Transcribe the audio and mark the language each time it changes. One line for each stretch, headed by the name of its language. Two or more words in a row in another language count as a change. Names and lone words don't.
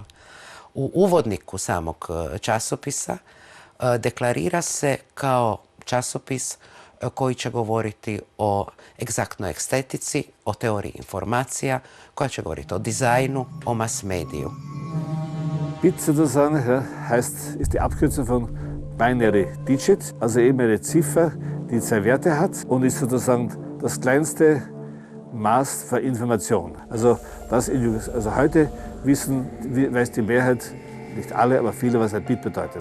Croatian: U uvodniku samog časopisa deklarira se kao časopis koji će govoriti o egzaktnoj estetici, o teoriji informacija, koja će govoriti o dizajnu, o mass mediju.
German: Bit sozusagen ist die Abkürzung von Binary Digit, also eben eine Ziffer, die zwei Werte hat und ist sozusagen das kleinste Maß für Information. Also heute weiß die Mehrheit, nicht alle, aber viele, was ein Bit bedeutet.